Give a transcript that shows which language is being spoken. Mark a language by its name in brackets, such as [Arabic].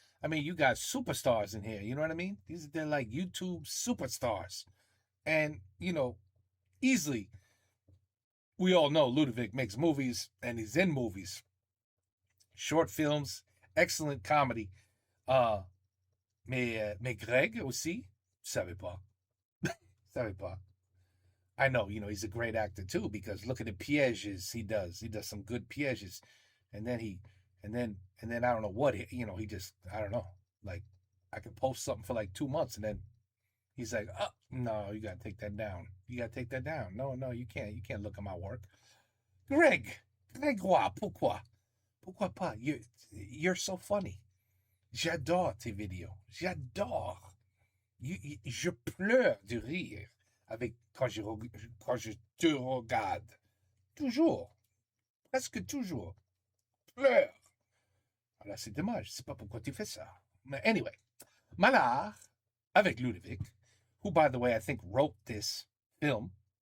[English] I mean, you got superstars in here. You know what I mean? They're like YouTube superstars. And, you know, easily, we all know Ludovic makes movies and he's in movies. Short films, excellent comedy. [French] Mais Greg aussi, savais pas. Savais pas. [English] I know, you know, he's a great actor too, because look at the pièges he does. He does some good pièges. And then I don't know what, he just, I don't know. Like, I could post something for like 2 months and then he's like, oh, no, you got to take that down. You got to take that down. No, you can't. You can't look at my work. Grégoire, [French] pourquoi? Pourquoi pas? [English] You're so funny. [French] J'adore tes vidéos. J'adore. Je pleure de rire quand je te regarde. Toujours. Presque toujours. Pleure. Alors, c'est dommage. Je sais pas pourquoi tu fais ça. [English] Mais anyway, Mallard, avec Ludovic, who, by the way, I think wrote this film.